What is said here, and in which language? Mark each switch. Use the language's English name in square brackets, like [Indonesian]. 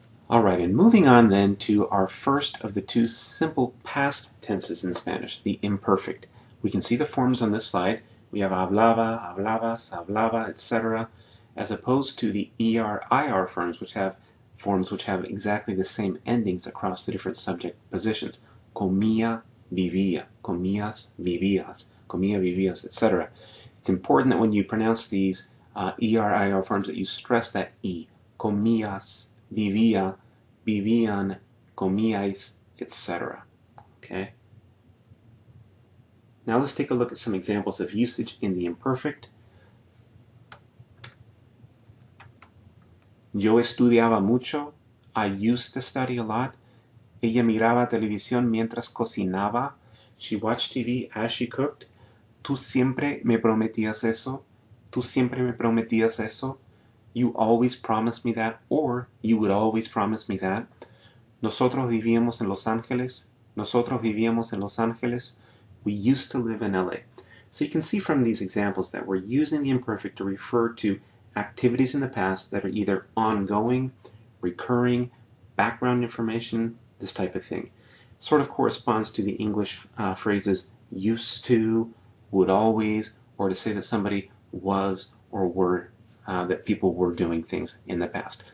[English] Alright, and moving on then to our first of the two simple past tenses in Spanish, the imperfect. We can see the forms on this slide. We have [Spanish] hablaba, hablabas, hablaba, [English] etc., as opposed to the ER, IR forms which have exactly the same endings across the different subject positions. [Spanish] Comía, vivía, comías, vivías, comía, vivías, etc. [English] It's important that when you pronounce these ER, IR forms that you stress that E. [Spanish] Comías, vivía, vivían, comíais, etc. [English] Okay? Now let's take a look at some examples of usage in the imperfect. [Spanish] Yo estudiaba mucho. [English] I used to study a lot. [Spanish] Ella miraba televisión mientras cocinaba. [English] She watched TV as she cooked. [Spanish] Tú siempre me prometías eso. Tú siempre me prometías eso. [English] You always promised me that, or you would always promise me that. [Spanish] Nosotros vivíamos en Los Ángeles. Nosotros vivíamos en Los Ángeles. [English] We used to live in LA. So you can see from these examples that we're using the imperfect to refer to activities in the past that are either ongoing, recurring, background information, this type of thing. Sort of corresponds to the English phrases used to, would always, or to say that somebody was or were, that people were doing things in the past.